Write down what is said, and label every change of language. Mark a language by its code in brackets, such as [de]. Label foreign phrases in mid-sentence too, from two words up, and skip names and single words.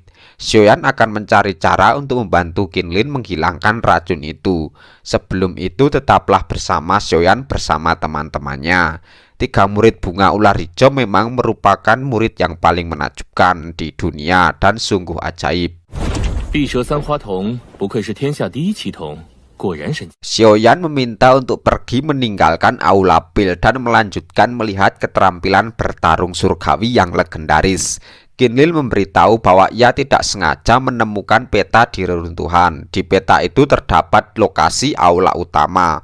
[id] Xiaoyan akan mencari cara untuk membantu Kinlin menghilangkan racun itu. Sebelum itu tetaplah bersama Xiaoyan bersama teman-temannya. 3 murid bunga ular hijau memang merupakan murid yang paling menakjubkan di dunia dan sungguh ajaib. [zh] 碧蛇三花瞳不愧是天下第一奇瞳。 [id] Xiaoyan meminta untuk pergi meninggalkan aula pil dan melanjutkan melihat keterampilan bertarung surgawi yang legendaris. Kinlin memberitahu bahwa ia tidak sengaja menemukan peta di reruntuhan. Di peta itu terdapat lokasi aula utama.